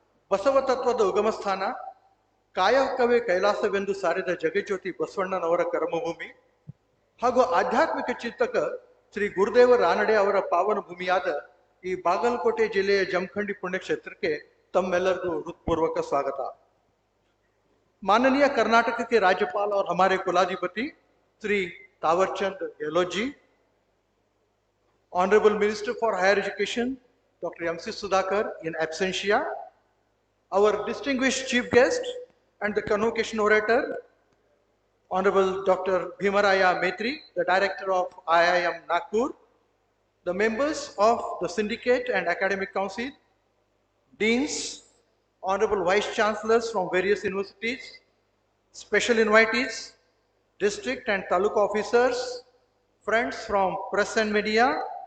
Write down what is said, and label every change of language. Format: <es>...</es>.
<kn>ಬಸವ ತತ್ವದ ಉಗಮ ಸ್ಥಾನ, ಕಾಯಕವೇ ಕೈಲಾಸವೆಂದು ಸಾರಿದ ಜಗಜ್ಯೋತಿ ಬಸವಣ್ಣನವರ ಕರ್ಮಭೂಮಿ ಹಾಗೂ ಆಧ್ಯಾತ್ಮಿಕ ಚಿಂತಕ ಶ್ರೀ ಗುರುದೇವ ರಾನಡೆ ಅವರ ಪಾವನ ಭೂಮಿಯಾದ ಈ ಬಾಗಲಕೋಟೆ ಜಿಲ್ಲೆಯ ಜಮಖಂಡಿ ಪುಣ್ಯಕ್ಷೇತ್ರಕ್ಕೆ तम्मेलर हृत्पूर्वक स्वागत।</kn> <hi>माननीय कर्नाटक के राज्यपाल और हमारे कुलाधिपति Shri तावरचंद Gehlot ji,</hi> <en>Honourable minister for higher education doctor MC Sudhakar in absentia, our distinguished chief guest and the convocation orator Honorable Dr. Bhimaraya Maitri, the director of IIM Nagpur, the members of the syndicate and academic council, deans, honorable vice chancellors from various universities, special invitees, district and taluk officers, friends from press and media,</en>